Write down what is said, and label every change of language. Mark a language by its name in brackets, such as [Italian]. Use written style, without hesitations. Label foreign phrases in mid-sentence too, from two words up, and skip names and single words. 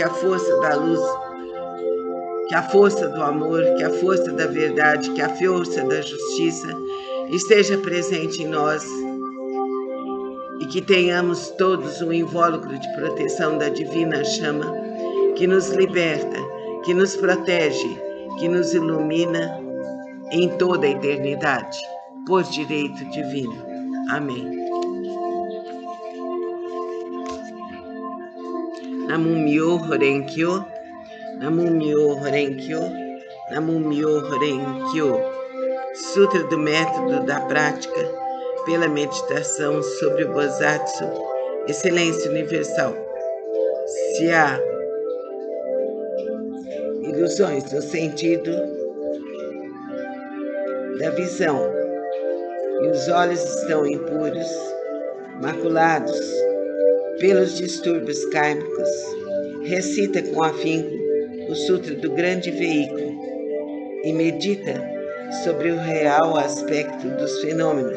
[Portuguese] a força da luz, que a força do amor, que a força da verdade, que a força da justiça esteja presente em nós, e que tenhamos todos um invólucro de proteção da divina chama, que nos liberta, que nos protege, que nos ilumina em toda a eternidade, por direito divino. Amém. [Japanese] 南無妙法蓮華経、南無妙法蓮華経、南無妙法蓮華経. [Portuguese] Sutra do método da prática pela meditação sobre o Bosatsu, excelência universal. Se há ilusões no sentido da visão e os olhos estão impuros, maculados pelos distúrbios kármicos, recita com afinco o Sutra do Grande Veículo e medita sobre o real aspecto dos fenômenos.